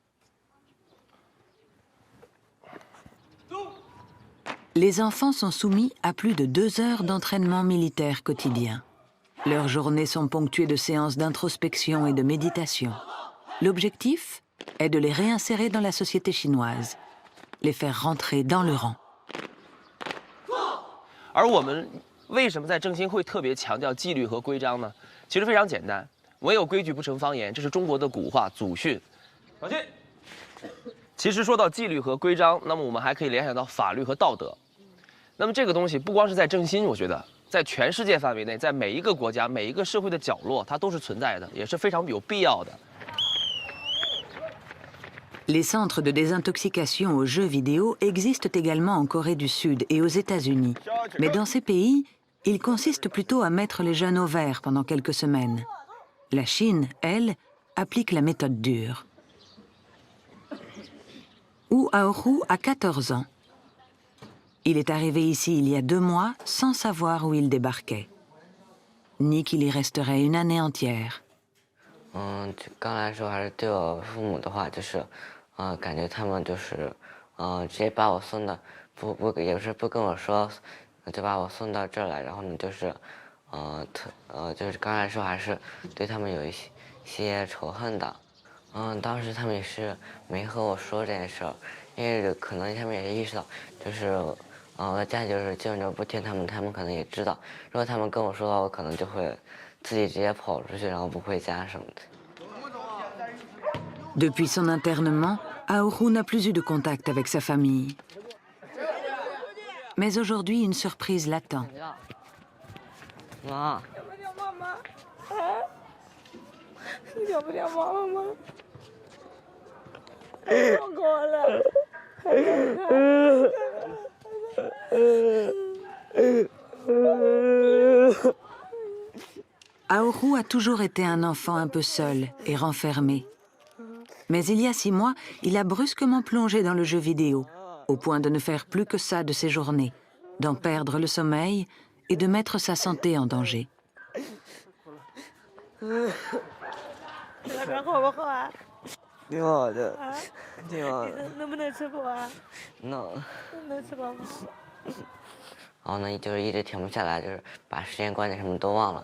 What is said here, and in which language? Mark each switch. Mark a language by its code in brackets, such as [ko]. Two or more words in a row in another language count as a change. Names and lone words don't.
[fr] Les enfants sont soumis à plus de 2 heures d'entraînement militaire quotidien. Leurs journées sont ponctuées de séances d'introspection et de méditation. L'objectif est de les réinsérer dans la société chinoise, les faire rentrer dans le rang. [zh] 而我们为什么在正兴会特别强调纪律和规章呢？其实非常简单，唯有规矩不成方圆，这是中国的古话祖训。小心。其实说到纪律和规章，那么我们还可以联想到法律和道德。那么这个东西不光是在正兴，我觉得在全世界范围内，在每一个国家、每一个社会的角落，它都是存在的，也是非常有必要的。 [fr] Les centres de désintoxication aux jeux vidéo existent également en Corée du Sud et aux États-Unis. Mais dans ces pays, ils consistent plutôt à mettre les jeunes au vert pendant quelques semaines. La Chine, elle, applique la méthode dure. Wu Aohu a 14 ans. Il est arrivé ici il y a 2 mois sans savoir où il débarquait, ni qu'il y resterait une année entière. [zh] 刚来的时候还是对我父母的话，就是感觉他们就是直接把我送到也是不跟我说，就把我送到这儿来，然后呢就是就是刚来的时候还是对他们有一些仇恨的。当时他们也是没和我说这件事儿，因为可能他们也意识到，就是我的家里就是基本就不听他们，他们可能也知道，如果他们跟我说的话，我可能就会自己直接跑出去，然后不回家什么的。 [fr] Depuis son internement, Aohu n'a plus eu de contact avec sa famille. Mais aujourd'hui, une surprise l'attend. [zh] 妈。要不要妈妈？啊？你要不要妈妈吗？我过了。 [fr] Aourou a toujours été un enfant un peu seul et renfermé. Mais il y a 6 mois, il a brusquement plongé dans le jeu vidéo, au point de ne faire plus que ça de ses journées, d'en perdre le sommeil et de mettre sa santé en danger. [zh] 那边好不好啊？挺好的，啊？挺好的。能不能吃饱啊？能。能吃饱吗？然后呢，就是一直停不下来，就是把时间观念什么都忘了。